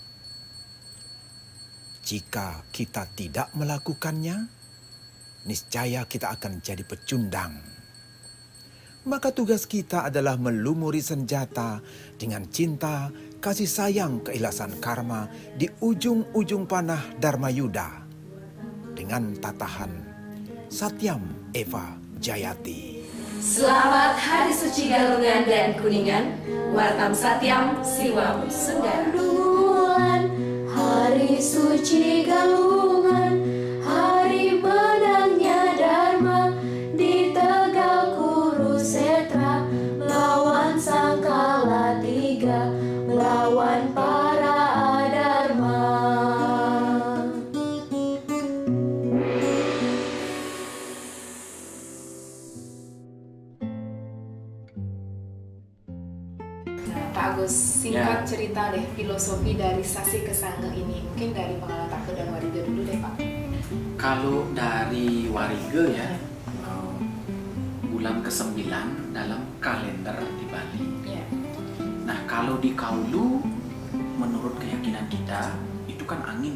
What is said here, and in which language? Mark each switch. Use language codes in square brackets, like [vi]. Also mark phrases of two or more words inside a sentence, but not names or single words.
[id] Jika kita tidak melakukannya, niscaya kita akan jadi pecundang. Maka tugas kita adalah melumuri senjata dengan cinta, kasih sayang, keikhlasan karma di ujung-ujung panah Dharma Yuda dengan tatahan [sa] Satyam Eva Jayati. [id] Selamat Hari Suci Galungan dan Kuningan, [sa] Wartam Satyam Siwam Sundara. [id] Hari Suci Galungan, hari menangnya Dharma di Tegal Kurusetra, melawan Sangkala Tiga, melawan para adharma. Pak Agus, singkat cerita deh filosofi dari Sasi Kesanga ini. Mungkin dari pengalaman Pak dan Wariga dulu deh Pak. Kalau dari Wariga ya, bulan ke-9 dalam kalender di Bali. Ya. Nah kalau di Kaulu, menurut keyakinan kita, itu kan angin.